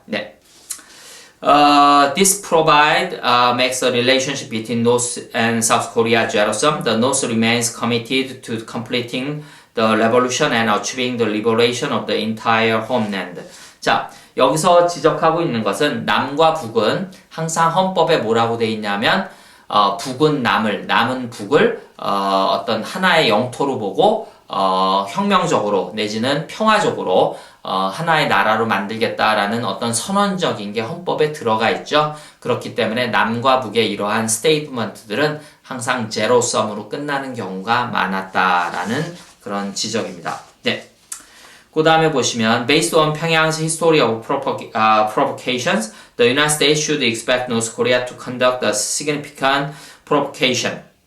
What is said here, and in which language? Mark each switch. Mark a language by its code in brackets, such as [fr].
[ko] 네. [en] This makes the relationship between North and South Korea jettison. The North remains committed to completing the revolution and achieving the liberation of the entire homeland. [ko] 자, 여기서 지적하고 있는 것은 남과 북은 항상 헌법에 뭐라고 돼 있냐면 북은 남은 북을 어떤 하나의 영토로 보고 혁명적으로 내지는 평화적으로 하나의 나라로 만들겠다라는 어떤 선언적인 게 헌법에 들어가 있죠. 그렇기 때문에 남과 북의 이러한 스테이트먼트들은 항상 제로섬으로 끝나는 경우가 많았다라는 그런 지적입니다. 네. 그 다음에 보시면 [en] Based on Pyongyang's history of provocations, the United States should expect North Korea to conduct a significant provocation.